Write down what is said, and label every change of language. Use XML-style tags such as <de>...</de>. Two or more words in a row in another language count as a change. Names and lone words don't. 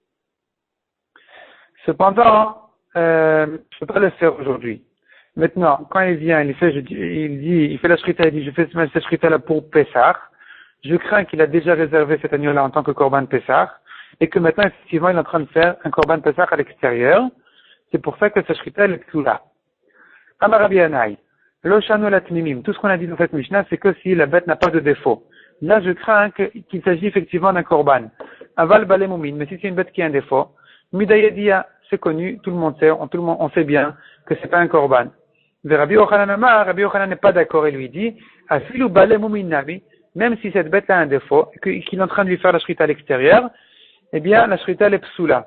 <fr>Cependant, je ne peux pas le faire aujourd'hui. Maintenant, quand il vient, il fait la shrita, il dit, je fais cette shrita-là pour Pessah. Je crains qu'il a déjà réservé cet agneau-là en tant que</fr> <he>קרבן פסח,</he> <fr>et que maintenant, effectivement, il est en train de faire un</fr> <he>קרבן פסח</he> <fr>à l'extérieur. C'est pour ça que cette shrita, elle est tout là.</fr> <he>אמר רבי ינאי לא שנו אלא תמימים.</he> <fr>Tout ce qu'on a dit dans cette Mishnah, c'est que si la bête n'a pas de défaut. Là, je crains qu'il s'agit effectivement d'un korban.</fr> <he>אבל בעלי מומין.</he> <fr>Mais si c'est une bête qui a un défaut, midayadia, c'est connu, tout le monde sait, on sait bien que c'est pas un korban. Mais Rabbi Yochanan n'est pas d'accord et lui dit,</fr> <he>אפילו בעלי מומין נמי,</he> <fr>même si cette bête a un défaut, qu'il est en train de lui faire la shrita à l'extérieur, eh bien, la shrita elle est psoula.</fr>